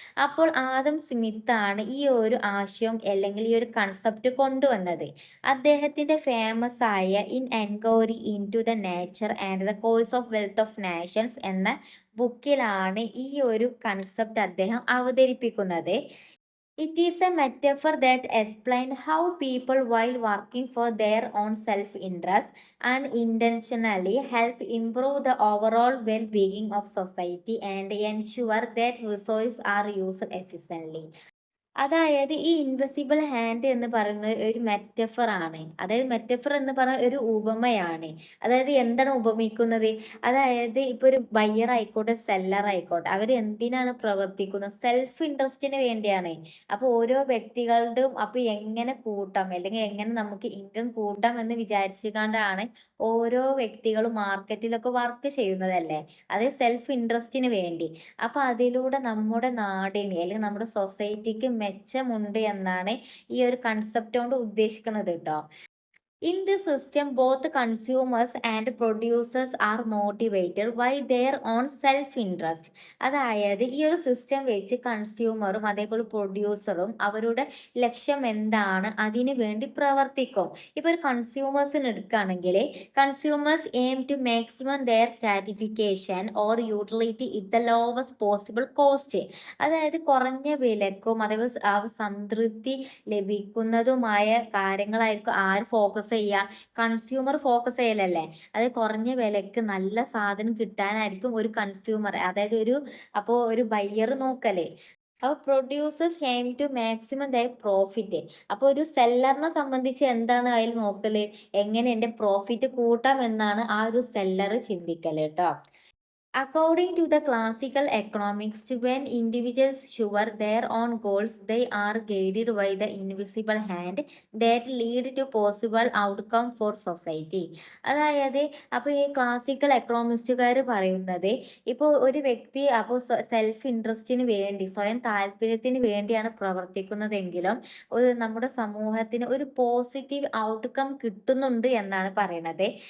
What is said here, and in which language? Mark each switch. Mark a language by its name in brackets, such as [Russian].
[Malayalam] അപ്പോൾ ആദം സ്മിത്ത് ആണ് ഈ ഒരു ആശയം അല്ലെങ്കിൽ ഈ ഒരു കൺസെപ്റ്റ് കൊണ്ടുവന്നത്. അദ്ദേഹത്തിൻ്റെ ഫേമസ് ആയ in enquiry in to the nature and the course of wealth of Nations എന്ന ബുക്കിലാണ് ഈ ഒരു കൺസെപ്റ്റ് അദ്ദേഹം അവതരിപ്പിക്കുന്നത്. [English] It is a metaphor that explains how people, while working for their own self-interest, unintentionally help improve the overall well-being of society and ensure that resources are used efficiently. [Malayalam] അതായത് ഈ invisible hand എന്ന് പറയുന്നത് ഒരു metaphor ആണ്. അതായത് metaphor എന്ന് പറയുന്നത് ഒരു ഉപമയാണ്. അതായത് എന്താണ് ഉപമിക്കുന്നത്? അതായത് ഇപ്പൊ ഒരു ബയ്യർ ആയിക്കോട്ടെ, സെല്ലർ ആയിക്കോട്ടെ, അവർ എന്തിനാണ് പ്രവർത്തിക്കുന്നത്? സെൽഫ് ഇൻട്രസ്റ്റിന് വേണ്ടിയാണ്. അപ്പൊ ഓരോ വ്യക്തികളുടെയും അപ്പൊ എങ്ങനെ കൂട്ടാം അല്ലെങ്കിൽ എങ്ങനെ നമുക്ക് ഇൻകം കൂട്ടാം എന്ന് വിചാരിച്ചുകൊണ്ടാണ് ഓരോ വ്യക്തികളും മാർക്കറ്റിലൊക്കെ വർക്ക് ചെയ്യുന്നതല്ലേ. അത് സെൽഫ് ഇൻട്രസ്റ്റിന് വേണ്ടി. അപ്പൊ അതിലൂടെ നമ്മുടെ നാടിന് അല്ലെങ്കിൽ നമ്മുടെ സൊസൈറ്റിക്ക് മെച്ചമുണ്ട് എന്നാണ് ഈ ഒരു കൺസെപ്റ്റ് കൊണ്ട് ഉദ്ദേശിക്കുന്നത് ട്ടോ. [English] In this system, both consumers and producers are motivated by their own self-interest. [Malayalam] അതായത് ഈ ഒരു സിസ്റ്റം വെച്ച് കൺസ്യൂമറും അതേപോലെ പ്രൊഡ്യൂസറും അവരുടെ ലക്ഷ്യം എന്താണ് അതിനു വേണ്ടി പ്രവർത്തിക്കും. ഇപ്പോൾ ഒരു കൺസ്യൂമേഴ്സിന് എടുക്കുകയാണെങ്കിൽ [English] Consumers aim to maximum their satisfaction or utility it the lowest possible cost. [Malayalam] അതായത് കുറഞ്ഞ വിലക്കും അതേപോലെ ആ സംതൃപ്തി ലഭിക്കുന്നതുമായ കാര്യങ്ങളായിരിക്കും ആര് ഫോക്കസ് ചെയ്യുക? Consumer focus ചെയ്യലല്ലേ. അത് കുറഞ്ഞ വിലക്ക് നല്ല സാധനം കിട്ടാനായിരിക്കും ഒരു കൺസ്യൂമർ അതായത് ഒരു ബയ്യർ നോക്കല്. അപ്പോൾ [English] Producers aim to maximum their profit. [Malayalam] അപ്പോൾ ഒരു സെല്ലറിനെ സംബന്ധിച്ച് എന്താണ് അതിൽ നോക്കല്? എങ്ങനെ എൻ്റെ പ്രോഫിറ്റ് കൂട്ടാം എന്നാണ് ആ ഒരു സെല്ലർ ചിന്തിക്കല് ട്ടോ. [English] According to the classical economics, when individuals achieve their own goals, they are guided by the invisible hand that lead to possible outcome for society. [Malayalam] അതായത് അപ്പോൾ ഈ ക്ലാസിക്കൽ എക്കണോമിസ്റ്റുകാർ പറയുന്നത് ഇപ്പോൾ ഒരു വ്യക്തി അപ്പോൾ സെൽഫ് ഇൻട്രസ്റ്റിന് വേണ്ടി സ്വയം താല്പര്യത്തിന് വേണ്ടിയാണ് പ്രവർത്തിക്കുന്നതെങ്കിലും നമ്മുടെ സമൂഹത്തിന് ഒരു പോസിറ്റീവ് ഔട്ട്കം കിട്ടുന്നുണ്ട് എന്നാണ് പറയുന്നത്.